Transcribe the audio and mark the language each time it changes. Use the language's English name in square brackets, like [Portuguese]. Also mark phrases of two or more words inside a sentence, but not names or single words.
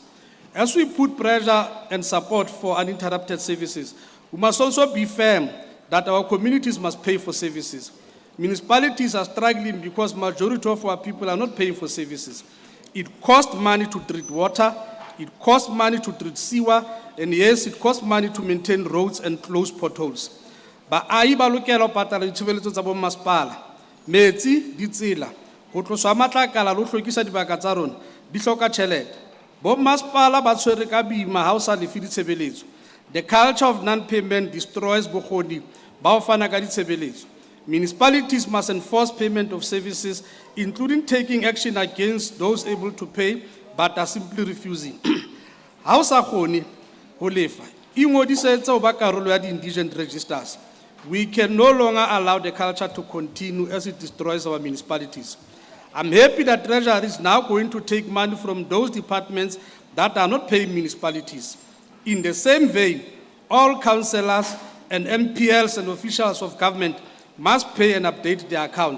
[English] As we put pressure and support for uninterrupted services, we must also be firm that our communities must pay for services. Municipalities are struggling because majority of our people are not paying for services. It costs money to treat water, it costs money to treat sewer, and yes, it costs money to maintain roads and close potholes. [Southern Sotho] Baahi ba lokela ho patala ditshebeletso tsa bommasepala, metsi, ditsela, ho tloswa matlakala le ho hlwekisa dibaka tsa rona di hloka tjhelete. Bommasepala ba tshwere ka boima ha o sa lefe ditshebeletso. [English] The culture of non-payment destroys [Southern Sotho] bokgoni ba ho fana ka ditshebeletso. [English] Municipalities must enforce payment of services, including taking action against those able to pay but are simply refusing. [Southern Sotho] Ha o sa kgone ho lefa, ingodisetse ho ba karolo ya [English] di-indigent registers. We can no longer allow the culture to continue as it destroys our municipalities. I'm happy that Treasury is now going to take money from those departments that are not paying municipalities. In the same vein, all councillors and MPLs and officials of government must pay and update their accounts.